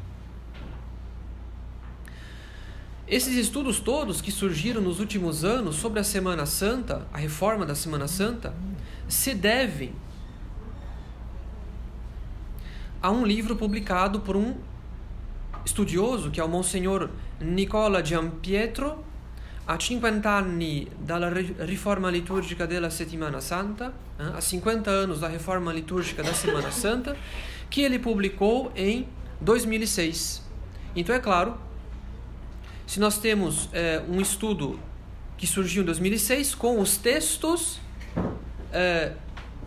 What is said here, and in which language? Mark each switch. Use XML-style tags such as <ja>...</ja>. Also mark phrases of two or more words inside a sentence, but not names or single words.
<pt>Esses estudos todos que surgiram nos últimos anos sobre a Semana Santa, a reforma da Semana Santa, se devem a um livro publicado por um estudioso, que é o Monsenhor Nicola Giampietro, a 50 anni dalla riforma liturgica della Settimana Santa, a 50 anos da reforma litúrgica da Semana Santa, que ele publicou em 2006. Então, é claro, se nós temos um estudo que surgiu em 2006 com os textos do</pt>